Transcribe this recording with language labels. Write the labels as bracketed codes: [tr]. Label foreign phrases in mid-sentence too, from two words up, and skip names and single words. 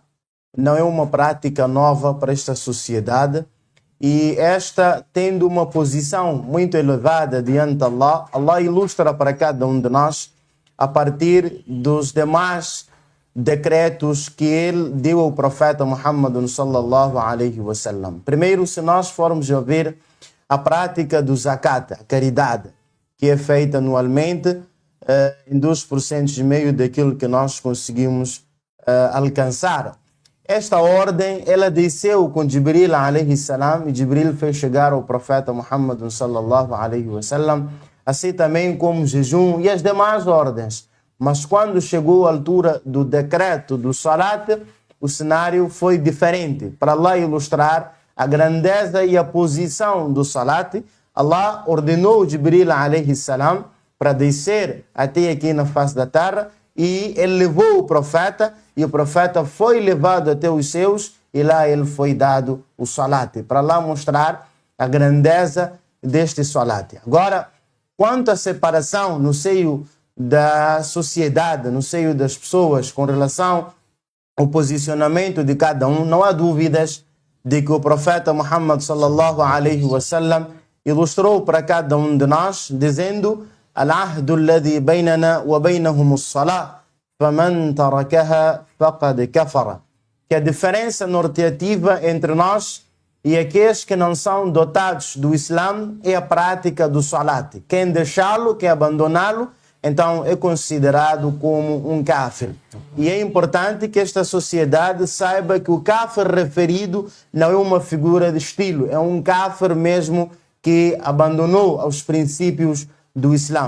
[pt] Não é uma prática nova para esta sociedade. E esta, tendo uma posição muito elevada diante de Allah, Allah ilustra para cada um de nós a partir dos demais decretos que ele deu ao profeta Muhammad [ar] صلى الله عليه وسلم. [pt] Primeiro, se nós formos a ver a prática do zakat, a caridade, que é feita anualmente em 2% e meio daquilo que nós conseguimos alcançar. Esta ordem, ela desceu com Jibril [ar] عليه السلام, [pt] e Jibril fez chegar ao profeta Muhammad [ar] صلى الله عليه وسلم, [pt] assim também como jejum e as demais ordens. Mas quando chegou a altura do decreto do salat, o cenário foi diferente. Para Allah ilustrar a grandeza e a posição do salat, Allah ordenou Jibril [ar] عليه السلام [pt] para descer até aqui na face da terra, e ele levou o profeta, e o profeta foi levado até os seus, e lá ele foi dado o salat, para lá mostrar a grandeza deste salat. Agora, quanto à separação no seio da sociedade, no seio das pessoas, com relação ao posicionamento de cada um, não há dúvidas de que o profeta Muhammad [ar] صلى الله عليه وسلم [pt] ilustrou para cada um de nós, dizendo: [ar] العهد الذي بيننا وبينهم الصلاة فمن تركها فقد كفر. [pt] Que a diferença norteativa entre nós e aqueles que não são dotados do Islã é a prática do salat. Quem deixá-lo, quem abandoná-lo, então é considerado como um kafir. E é importante que esta sociedade saiba que o kafir referido não é uma figura de estilo, é um kafir mesmo que abandonou os princípios do Islã.